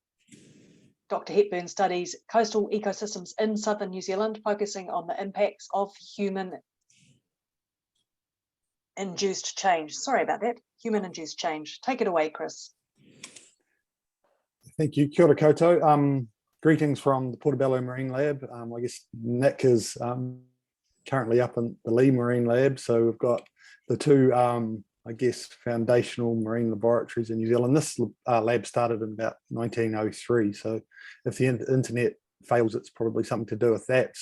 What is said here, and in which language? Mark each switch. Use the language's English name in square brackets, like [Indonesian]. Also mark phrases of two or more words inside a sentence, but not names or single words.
[English] Dr. Hepburn studies coastal ecosystems in southern New Zealand, focusing on the impacts of human-induced change. Sorry about that, human-induced change. Take it away, Chris. Thank you. [Māori] Kia ora koutou. [English] Greetings from the Portobello Marine Lab. I guess Nick is currently up in the Lee Marine Lab, so we've got the two I guess, foundational marine laboratories in New Zealand. This lab started in about 1903. So if the internet fails, it's probably something to do with that.